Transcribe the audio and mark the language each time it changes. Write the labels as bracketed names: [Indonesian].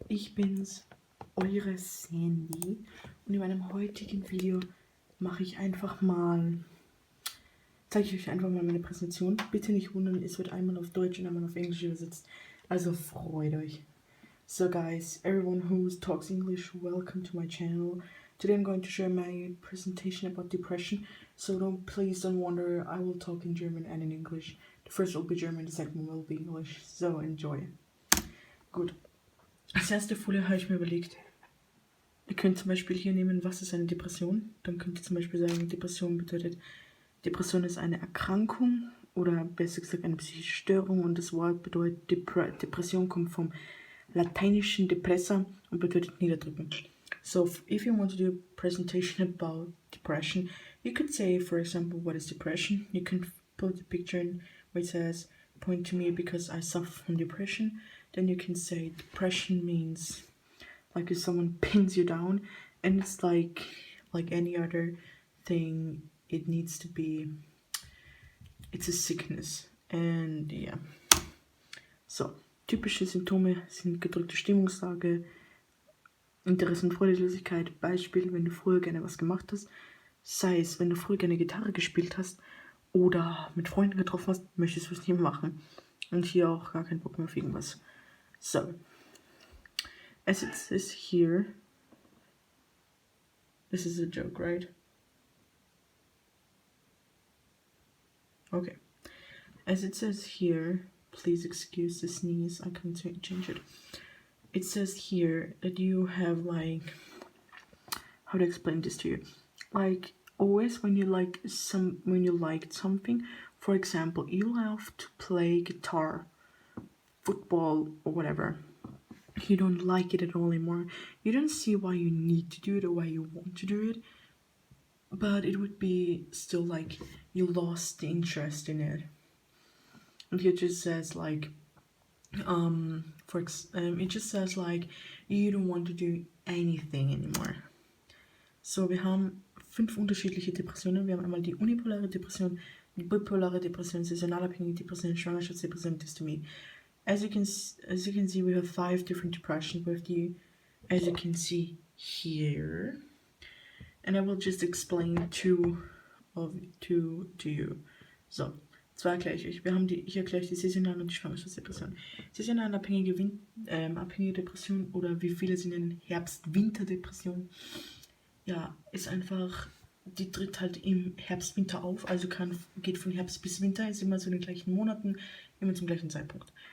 [German] Ich bin's, eure Sandy, und in meinem heutigen Video zeige ich euch einfach mal meine Präsentation. Bitte nicht wundern, es wird einmal auf Deutsch und einmal auf Englisch übersetzt, also freut euch. [English] So guys, everyone who talks English, welcome to my channel. Today I'm going to share my presentation about depression, so please don't wonder, I will talk in German and in English. The first will be German, the second will be English, so enjoy. [German] Gut, als erste Folie habe ich mir überlegt, ihr könnt zum Beispiel hier nehmen, was ist eine Depression? Dann könnt ihr zum Beispiel sagen, Depression ist eine Erkrankung oder besser gesagt eine psychische Störung, und das Wort bedeutet Depression kommt vom lateinischen depressa und bedeutet niederdrücken. [English] So if you want to do a presentation about depression, you could say, for example, what is depression? You can put a picture in where it says, point to me because I suffer from depression. Then you can say depression means like if someone pins you down, and it's like any other thing, it needs to be, it's a sickness. And yeah, so [German] typische Symptome sind gedrückte Stimmungslage, Interesse und Freudelosigkeit. Beispiel, wenn du früher gerne was gemacht hast, sei es, wenn du früher gerne Gitarre gespielt hast oder mit Freunden getroffen hast, möchtest du es nicht mehr machen. Und hier auch gar keinen Bock mehr auf irgendwas. [English] So, as it says here, this is a joke, right? Okay. As it says here, please excuse the sneeze, I can't change it. It says here that you have like, how to explain this to you? Like always when you liked something, for example, you love to play guitar, football or whatever, you don't like it at all anymore, you don't see why you need to do it or why you want to do it, but it would be still like you lost the interest in it. And here it just says like it just says like you don't want to do anything anymore. [German] So wir haben 5 unterschiedliche Depressionen. Wir haben einmal die unipolare Depression, die bipolare Depression, saisonalabhängige Depression, Schwangerschaftsdepression, Dystomie. [English] As you can see, we have 5 different depressions. We have the, as you can see here, and I will just explain two to you. [German] So, zwei erkläre ich euch. Ich erkläre euch die saisonale und die Schwangerschaftsdepression. Saisonal abhängige Depression, oder wie viele sie nennen, Herbst-Winter-Depression. Ja, ist einfach, die tritt halt im Herbst-Winter auf, also geht von Herbst bis Winter, ist immer so in den gleichen Monaten, immer zum gleichen Zeitpunkt.